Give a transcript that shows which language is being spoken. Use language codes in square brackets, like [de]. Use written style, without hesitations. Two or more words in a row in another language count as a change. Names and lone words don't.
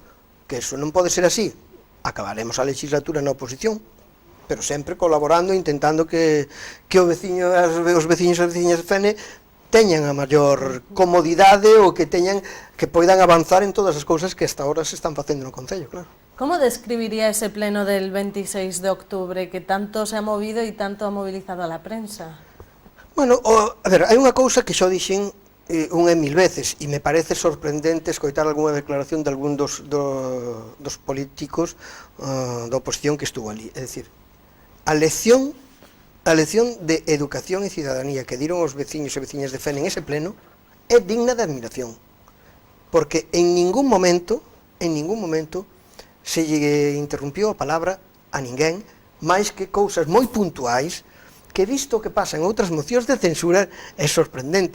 [gl] Que eso non pode ser así, acabaremos a legislatura na oposición, pero sempre colaborando, intentando que os veciños e as veciñas de FENE teñan a maior comodidade ou que poidan avanzar en todas as cousas que [es] hasta ahora [gl] se están facendo no Concello, claro. [es] ¿Cómo describiría ese pleno del 26 de octubre que tanto se ha movido y tanto ha movilizado a la prensa? Bueno, [gl] a ver, hai unha cousa que xo dixen unha e mil veces, e me parece sorprendente escoitar algunha declaración de algún dos políticos da oposición que estuvo ali. É dicir, a lección de educación e cidadanía que diron os veciños e veciñas de FENE en ese pleno é digna de admiración, porque en ningún momento se lle interrumpiu a palabra a ninguén, máis que cousas moi puntuais que, visto o que pasa en outras mocións de censura, é sorprendente.